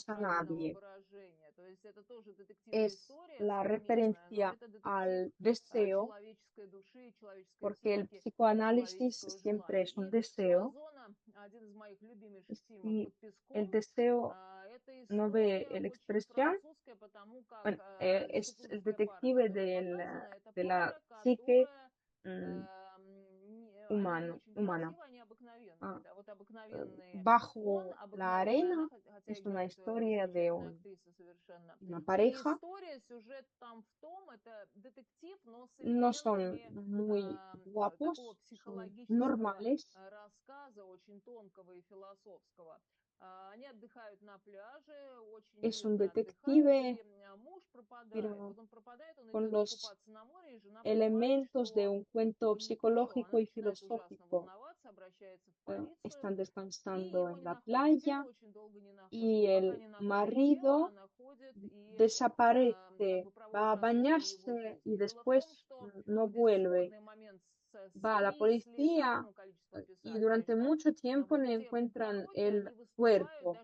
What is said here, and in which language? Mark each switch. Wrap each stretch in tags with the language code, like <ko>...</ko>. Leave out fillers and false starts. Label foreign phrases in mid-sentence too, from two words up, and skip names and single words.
<es>encontraremos a</es> <ru>правильного</ru> <es>nadie.</es> <ru>выражения. То есть это тоже детективная</ru> <es>Es</es> <ru>история</ru> <es>la</es> <ru>совместная, но</ru> <es>referencia</es> <ru>это детектив</ru> <es>al deseo,</es> <ru>человеческой души, человеческой</ru> <es>porque el</es> <ru>психики и</ru> <es>psicoanálisis</es> <ru>человеческого</ru> <es>siempre</es> <ru>желания.</ru> <es>es un</es> <ru>И у</ru> <es>deseo,</es> <ru>Озона один из моих любимейших фильмов</ru> <es>y</es> <ru>«Под</ru> <es>el</es> <ru>песком».</ru> <es>deseo</es> <ru>Это</ru> <es>no ve</es> <ru>история</ru> <es>la</es> <ru>очень</ru> <es>expresión.</es> <ru>французская, потому как</ru> <es>Bueno, es el</es> <ru>супружеская пара,</ru> <es>detective</es> <ru>которая показана, это</ru> <es>de la</es> <ru>пара,</ru> <es>psique</es> <ru>которая они не очень</ru> <es>humana.</es> <ru>красивые, они обыкновенные, да, вот обыкновенные. Он</ru> <es>Bajo la</es> <ru>обыкновенная,</ru> <es>arena</es> <ru>она, хотя</ru> <es>es una</es> <ru>играет</ru> <es>historia de</es> <ru>замечательная актриса совершенно.</ru> <es>una</es> <ru>И</ru> <es>pareja.</es> <ru>история, сюжет там в том, это детектив, но с</ru> <es>No son</es> <ru>элементами</ru> <es>muy</es> <ru>такого</ru> <es>guapos, son</es> <ru>психологического</ru> <es>normales.</es> <ru>рассказа, очень тонкого и философского. Они отдыхают на пляже, очень</ru> <es>Es un</es> <ru>мирно отдыхают,</ru> <es>detective,</es> <ru>и муж пропадает.</ru> <es>pero</es> <ru>Вот он пропадает, он</ru> <es>con</es> <ru>идет</ru> <es>los</es> <ru>купаться на море, и жена понимает,</ru> <es>elementos de</es> <ru>что</ru> <es>un cuento</es> <ru>у них ничего.</ru> <es>psicológico</es> <ru>Она</ru> <es>y</es> <ru>начинает ужасно</ru> <es>filosófico.</es> <ru>волноваться,</ru> <es>están descansando en la playa y el marido desaparece, va a bañarse y después no vuelve. Va a la policía y durante mucho tiempo no encuentran el cuerpo.</es>